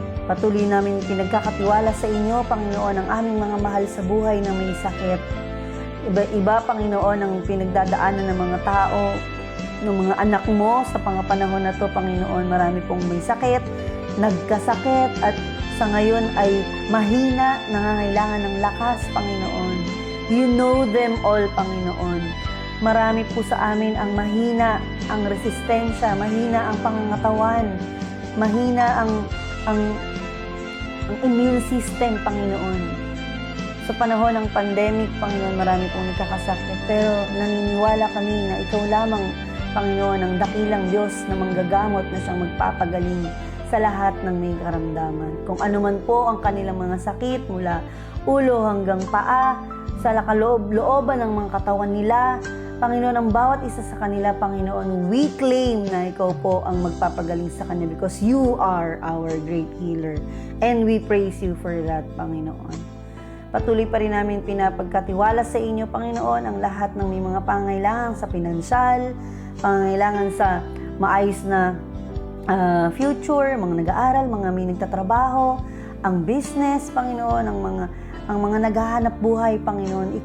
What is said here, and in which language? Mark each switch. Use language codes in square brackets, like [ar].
[tl] Patuloy namin pinagkakatiwala sa inyo, Panginoon, ang aming mga mahal sa buhay na may sakit. Iba-iba, Panginoon, ang pinagdadaanan ng mga tao, ng mga anak mo sa panahon na to, Panginoon. Marami pong may sakit, nagkasakit, at sa ngayon ay mahina, nangangailangan ng lakas, Panginoon. [en] You know them all, Panginoon. [tl] Marami po sa amin ang mahina, ang resistensya, mahina ang pangangatawan, mahina ang immune system, Panginoon. Sa panahon ng pandemic, Panginoon, marami pong nagkakasakit, pero naniniwala kami na ikaw lamang, Panginoon, ang dakilang Diyos na manggagamot na siyang magpapagaling sa lahat ng may karamdaman. Kung ano man po ang kanilang mga sakit mula ulo hanggang paa, sa lakaloob-looban ng mga katawan nila, Panginoon, ang bawat isa sa kanila, Panginoon, [en] we claim [tl] na ikaw po ang magpapagaling sa kanila [en] because you are our great healer. And we praise you for that, Panginoon. [tl] Patuloy pa rin namin pinapagkatiwala sa inyo, Panginoon, ang lahat ng may mga pangangailangan sa pinansyal, pangangailangan sa maayos na future, mga nag-aaral, mga may nagtatrabaho, ang business, Panginoon, ang mga naghahanap buhay, Panginoon.